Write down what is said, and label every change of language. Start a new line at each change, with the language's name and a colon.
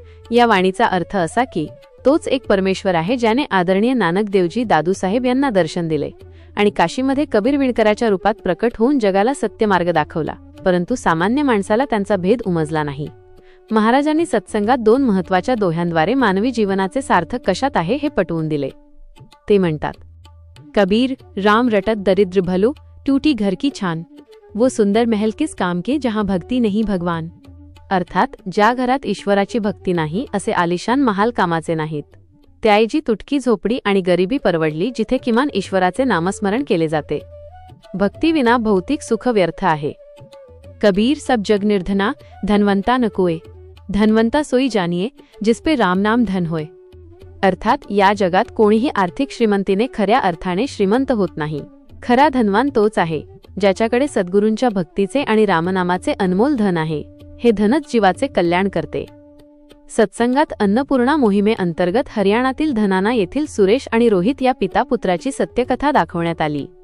Marathi: या वाणीचा अर्थ असा की तोच एक परमेश्वर आहे ज्याने आदरणीय नानक देवजी दादू साहेब यांना दर्शन दिले आणि काशीमध्ये कबीर विणकराच्या रूपात प्रकट होऊन जगाला सत्य मार्ग दाखवला, परंतु सामान्य माणसाला त्यांचा भेद उमजला नाही। महाराजांनी सत्संगात दोन महत्त्वाच्या दोह्यांद्वारे मानवी जीवनाचे सार्थक कशात आहे हे पटवून दिले। ते म्हणतात,
Hindi: कबीर, राम रटत दरिद्र भलो, टूटी घर की छान, वो सुंदर महल किस काम के जहां भक्ती नहीं भगवान।
Marathi: अर्थात ज्या घरात ईश्वराची भक्ती नाही असे आलिशान महाल कामाचे नाहीत, त्याऐवजी तुटकी झोपडी आणि गरिबी परवडली जिथे किमान ईश्वराचे नामस्मरण केले जाते। भक्तीविना भौतिक सुख व्यर्थ आहे।
Hindi: कबीर, सब जग निर्धना, धनवंता न कोय, धनवंता सोई जानिये, जिसपे राम नाम धन होय।
Marathi: अर्थात या जगात कोणीही आर्थिक श्रीमंतीने खऱ्या अर्थाने श्रीमंत होत नाही। खरा धनवान तोच आहे ज्याच्याकडे सद्गुरूंच्या भक्तीचे आणि रामनामाचे अनमोल धन आहे। हे धनच जीवाचे कल्याण करते। सत्संगात अन्नपूर्णा मोहिमे अंतर्गत हरियाणातील धनाना येथील सुरेश आणि रोहित या पिता पुत्राची सत्यकथा दाखवण्यात आली।